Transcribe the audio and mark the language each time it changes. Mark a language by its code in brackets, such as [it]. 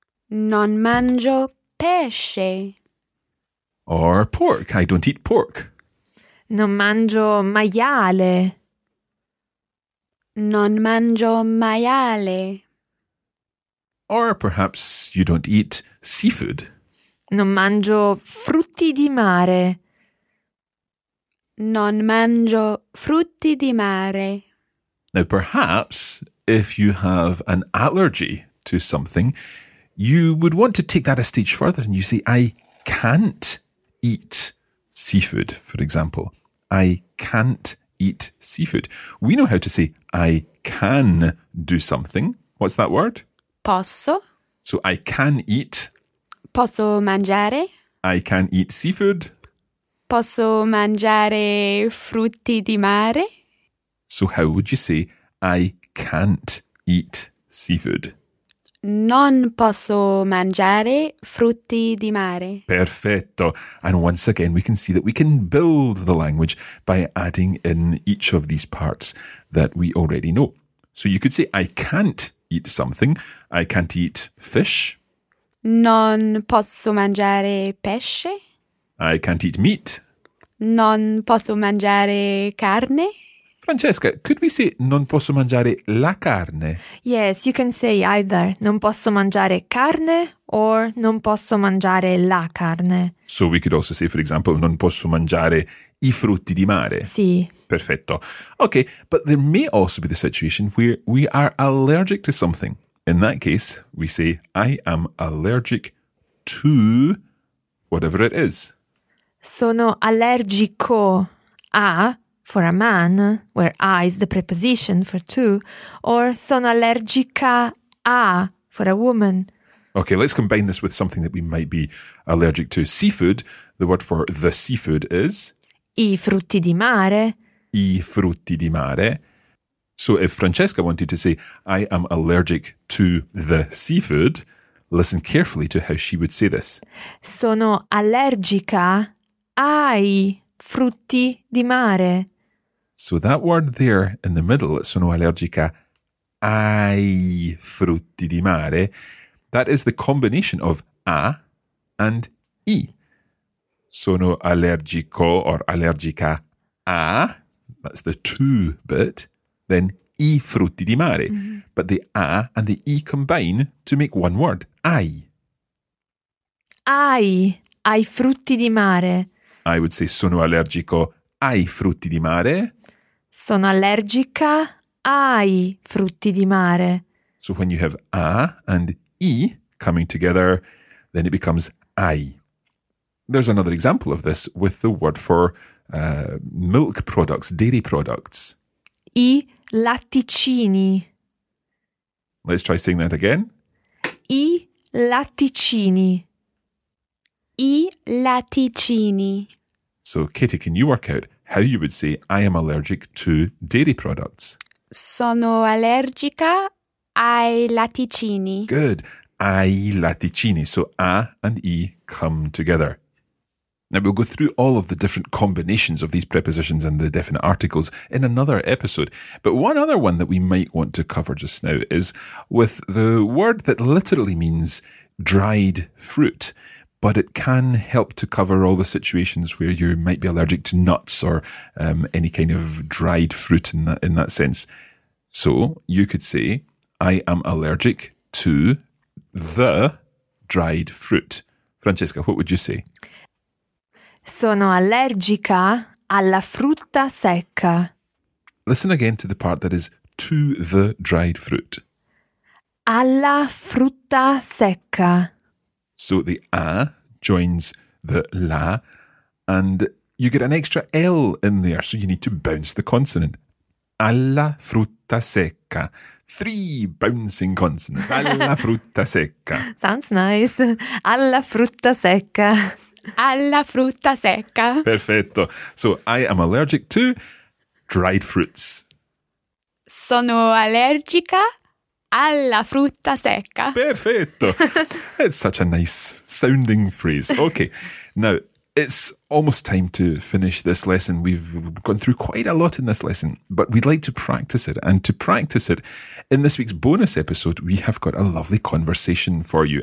[it] Non mangio pesce. [en] Or pork. I don't eat pork. [it] Non mangio maiale. Non mangio maiale. [en] Or perhaps you don't eat seafood. [it] Non mangio frutti di mare. Non mangio frutti di mare. [en] Now, perhaps if you have an allergy to something, you would want to take that a stage further and you say, I can't eat seafood, for example. I can't eat seafood. We know how to say, I can do something. What's that word? [it] Posso. [en] So I can eat. [it] Posso mangiare. [en] I can eat seafood. [it] Posso mangiare frutti di mare. [en] So how would you say, I can't eat seafood? [it] Non posso mangiare frutti di mare. Perfetto. [en] And once again, we can see that we can build the language by adding in each of these parts that we already know. So you could say, I can't eat something. I can't eat fish. [it] Non posso mangiare pesce. [en] I can't eat meat. [it] Non posso mangiare carne. [en] Francesca, could we say [it] non posso mangiare la carne? [en] Yes, you can say either [it] non posso mangiare carne [en] or [it] non posso mangiare la carne. [en] So we could also say, for example, [it] non posso mangiare i frutti di mare. Sì. Perfetto. [en] Okay, but there may also be the situation where we are allergic to something. In that case, we say I am allergic to whatever it is. [it] Sono allergico a... [en] for a man, where a is the preposition for two, or [it] sono allergica a, [en] for a woman. Okay, let's combine this with something that we might be allergic to. Seafood, the word for the seafood is? [it] I frutti di mare. i frutti di mare. [en] So if Francesca wanted to say, I am allergic to the seafood, listen carefully to how she would say this. [it] Sono allergica ai frutti di mare. [en] So that word there in the middle, [it] sono allergica ai frutti di mare, [en] that is the combination of a and i. [it] Sono allergico or allergica a, [en] that's the two bit, then [it] i frutti di mare. Mm-hmm. [en] But the a and the i combine to make one word, ai. [it] Ai, ai frutti di mare. I would say sono allergico ai frutti di mare. Sono allergica ai frutti di mare. [en] So when you have a and i coming together, then it becomes ai. There's another example of this with the word for milk products, dairy products. [it] I latticini. [en] Let's try saying that again. [it] I latticini. I latticini. [en] So, Katie, can you work out how you would say I am allergic to dairy products? [it] Sono allergica ai latticini. [en] Good. [it] Ai latticini. [en] So, A and I come together. Now, we'll go through all of the different combinations of these prepositions and the definite articles in another episode. But one other one that we might want to cover just now is with the word that literally means dried fruit. But it can help to cover all the situations where you might be allergic to nuts or any kind of dried fruit in that sense. So you could say, I am allergic to the dried fruit. Francesca, what would you say? [it] Sono allergica alla frutta secca. [en] Listen again to the part that is to the dried fruit. [it] Alla frutta secca. [en] So the a joins the la and you get an extra L in there, so you need to bounce the consonant. [it] Alla frutta secca. [en] Three bouncing consonants. [it] Alla frutta secca. [en] Sounds nice. [it] Alla frutta secca. Alla frutta secca. Perfetto. [en] So I am allergic to dried fruits. [it] Sono allergica alla frutta secca. Perfetto. [en] It's such a nice sounding phrase. Okay. Now, it's almost time to finish this lesson. We've gone through quite a lot in this lesson, but we'd like to practice it. And to practice it, in this week's bonus episode, we have got a lovely conversation for you.